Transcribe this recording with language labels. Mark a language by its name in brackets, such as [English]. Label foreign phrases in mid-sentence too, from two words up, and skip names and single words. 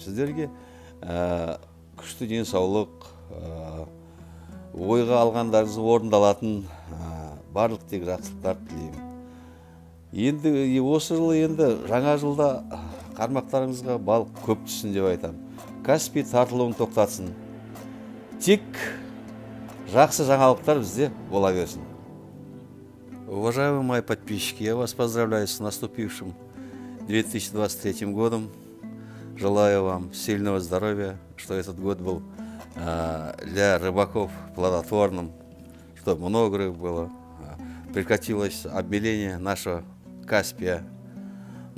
[Kazakh] Сіздерге күшті денсаулық, ойға алғандарыңыз орындалатын барлық тек жақсылықтар тілеймін. Енді осы жылы жаңа жылда қармақтарыңызға балық көп түссін деп айтамын. Каспий тартылуын тоқтатсын. Тек жақсы жаңалықтар бізде бола берсін. [Russian] Уважаемые мои подписчики, я вас поздравляю с наступившим 2023 годом. Желаю вам сильного здоровья, что этот год был для рыбаков плодотворным, чтобы много рыб было, прекратилось обмеление нашего Каспия.